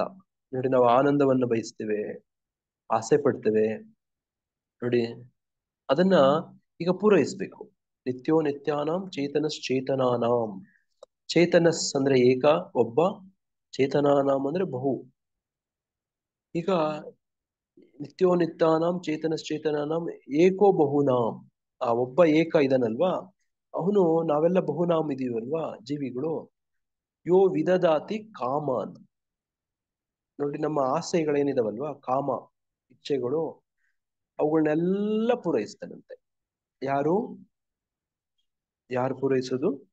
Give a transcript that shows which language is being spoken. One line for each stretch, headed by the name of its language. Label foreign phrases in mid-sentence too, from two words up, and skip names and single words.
Kannada: ನೋಡಿ ನಾವು ಆನಂದವನ್ನು ಬಯಸ್ತೇವೆ, ಆಸೆ ಪಡ್ತೇವೆ. ನೋಡಿ ಅದನ್ನ ಈಗ ಪೂರೈಸ್ಬೇಕು.
Sanskrit: ನಿತ್ಯೋ ನಿತ್ಯಾನಾಂ ಚೇತನಶ್ಚೇತನಾನಾಂ.
Kannada: ಚೇತನಸ್ ಅಂದ್ರೆ ಏಕ, ಒಬ್ಬ. ಚೇತನಾನಾಂ ಅಂದ್ರೆ ಬಹು. ಈಗ
Sanskrit: ನಿತ್ಯೋ ನಿತ್ಯಾನಾಂ ಚೇತನಶ್ಚೇತನಾನಾಂ ಏಕೋ ಬಹುನಾಂ,
Kannada: ಆ ಒಬ್ಬ ಏಕ ಇದನಲ್ವಾ, ಅವನು ನಾವೆಲ್ಲ ಬಹುನಾಮ್ ಇದೀವಲ್ವಾ ಜೀವಿಗಳು.
Sanskrit: ಯೋ ವಿದದಾತಿ ಕಾಮಾನ್,
Kannada: ನೋಡಿ ನಮ್ಮ ಆಸೆಗಳೇನಿದಾವಲ್ವಾ, ಕಾಮ ಇಚ್ಛೆಗಳು, ಅವುಗಳನ್ನೆಲ್ಲ ಪೂರೈಸ್ತಾನಂತೆ. ಯಾರು ಪೂರೈಸೋದು?